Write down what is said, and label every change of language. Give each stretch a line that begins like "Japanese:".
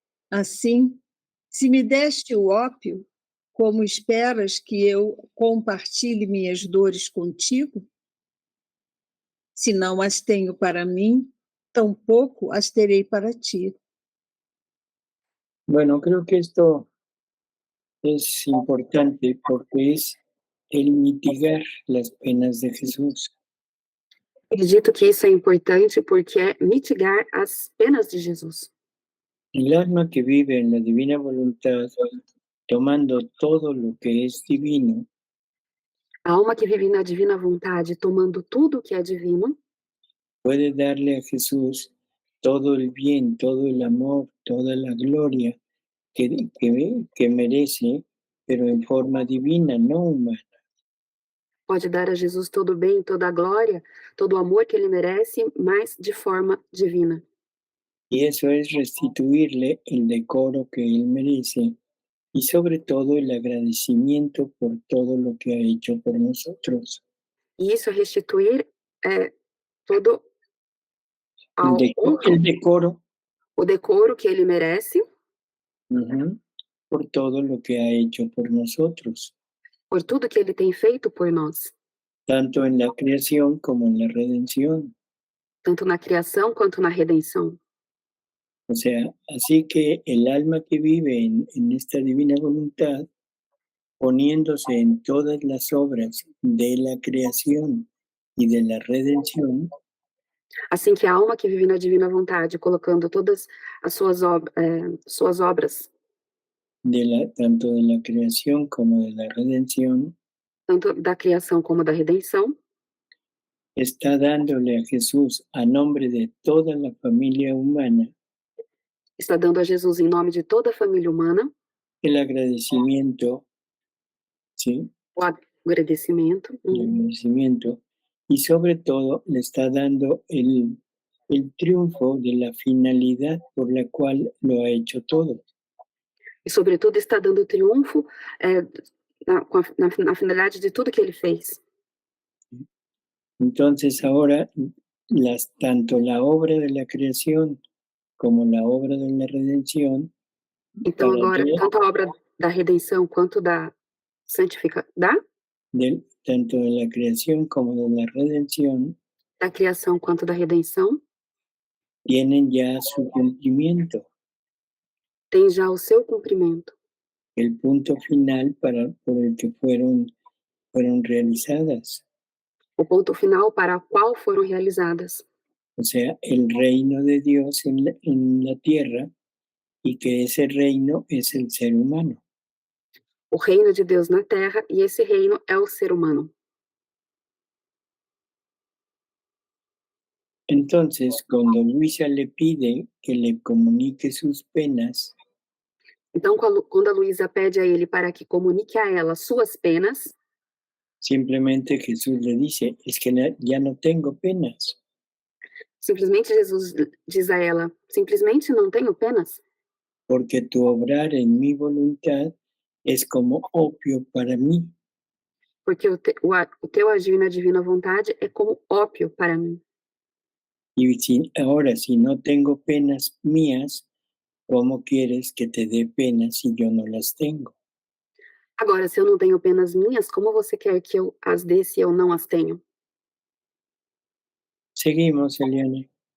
Portuguese: Assim, se me deste o ópio, como esperas que eu compartilhe minhas dores contigo? Se não as tenho para mim, tampouco as terei para ti.
Spanish: Bueno, creo que esto es importante porque es el mitigar las penas de Jesús.
Portuguese: Acredito que isso é importante porque é mitigar as penas de Jesus.
Spanish: El alma que vive en la divina voluntad, tomando todo lo que es divino,
Portuguese: A alma que vive na divina vontade, tomando tudo que é divino,
Spanish: puede darle a Jesús todo el bien, todo el amor, toda la gloria que merece, pero en forma divina, no humana.
Portuguese: pode dar a Jesus todo o bem, toda a glória, todo o amor que ele merece, mas de forma divina.
Spanish: Y eso es restituirle el decoro que él merece y sobre todo el agradecimiento por todo lo que ha hecho por nosotros.
Portuguese: E isso é restituir todo
Spanish: El,
Portuguese: ao honra,
Spanish: el decoro
Portuguese: o decoro que ele merece
Spanish: por todo lo que ha hecho por nosotros,
Portuguese: por tudo que ele tem feito por nós,
Spanish: tanto en la creación como en la redención.
Portuguese: tanto na criação quanto na redenção.
Spanish: O sea, así que el alma que vive en esta divina voluntad, poniéndose en todas las obras de la creación y de la redención,
Portuguese: Assim que a alma que vive na divina vontade, colocando todas as suas obras,
Spanish: tanto de la creación como de la redención,
Portuguese: tanto da criação como da redenção,
Spanish: está dándole a Jesús a nombre de toda la familia humana
Portuguese: está dando a Jesus, em nome de toda a família humana,
Spanish: el agradecimiento, ¿sí?
Portuguese: o agradecimento,
Spanish: El agradecimiento, y sobre todo le está dando el triunfo de la finalidad por la cual lo ha hecho todo.
Portuguese: e sobretudo está dando triunfo na finalidade de tudo que ele fez.
Spanish: Entonces ahora tanto la obra de la creación como la obra de la redención,
Portuguese: Então agora, tanto a obra da redenção quanto da santificação,
Spanish: tanto de la creación como de la redención,
Portuguese: da criação quanto da redenção,
Spanish: tienen ya su cumplimiento,
Portuguese: tem já o seu cumprimento,
Spanish: el punto final por el que fueron realizadas.
Portuguese: o ponto final para o qual foram realizadas.
Spanish: O sea, el reino de Dios en la tierra, y que ese reino es el ser humano.
Portuguese: O reino de Deus na terra, e esse reino é o ser humano.
Spanish: Entonces, cuando Luisa le pide que le comunique sus penas,
Portuguese: Então, quando a Luísa pede a ele para que comunique a ela suas penas,
Spanish: simplemente Jesús le dice, es que ya no tengo penas.
Portuguese: simplesmente Jesus diz a ela, simplesmente não tenho penas,
Spanish: Porque tu obrar en mi voluntad es como opio para mí.
Portuguese: porque o teu agir na divina vontade é como ópio para mim.
Spanish: Y ahora, si no tengo penas mías, ¿cómo quieres que te dé penas si yo no las tengo?
Portuguese: Agora, se eu não tenho penas minhas, como você quer que eu as dê se eu não as tenho?
Spanish: Seguimos, Eliana.